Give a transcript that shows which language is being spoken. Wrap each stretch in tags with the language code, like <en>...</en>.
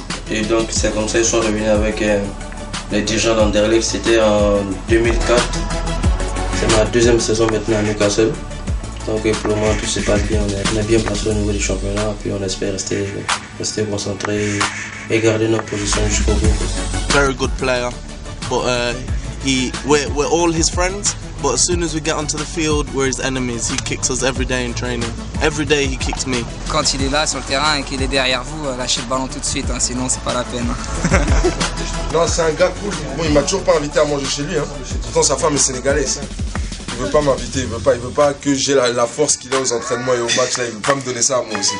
<fr>Et donc c'est comme ça qu'ils sont revenus avec les dirigeants d'Anderlecht, c'était en 2004. C'est ma deuxième saison maintenant à Newcastle. Donc pour le moment tout se passe bien, on est bien placé au niveau du championnat, puis on espère rester concentré et garder notre position jusqu'au bout.</fr> <en>Very good player, but we're all his friends. But as soon as we get onto the field, we're his enemies. He kicks us every day in training. Every day he kicks me.</en> <fr>Quand il est là sur le terrain et qu'il est derrière vous, lâchez le ballon tout de suite, hein, sinon c'est pas la peine. Non, c'est un gars cool. Bon, il m'a toujours pas invité à manger chez lui. Hein. Pourtant, sa femme est sénégalaise. Il veut pas m'inviter, il veut pas que j'ai la force qu'il a aux entraînements et aux matchs. Là, il veut pas me donner ça à moi aussi.</fr>